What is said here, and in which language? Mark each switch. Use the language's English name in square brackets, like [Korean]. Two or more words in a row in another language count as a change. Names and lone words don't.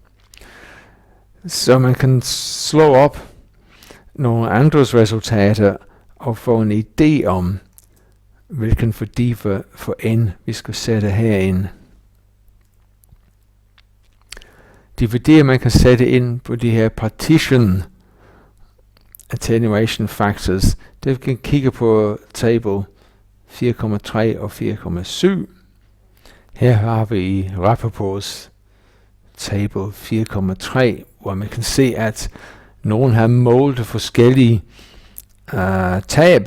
[Danish] Så man kan slå op nogle andres resultater og få en idé om, hvilken værdi for n vi skal sætte herind. De værdier, man kan sætte ind på de her [English] partition attenuation factors, [Danish] det vi kan kigge på table 4,3 og 4,7. Her har vi i Rappaports table 4,3, hvor man kan se, at nogen har målt forskellige tab.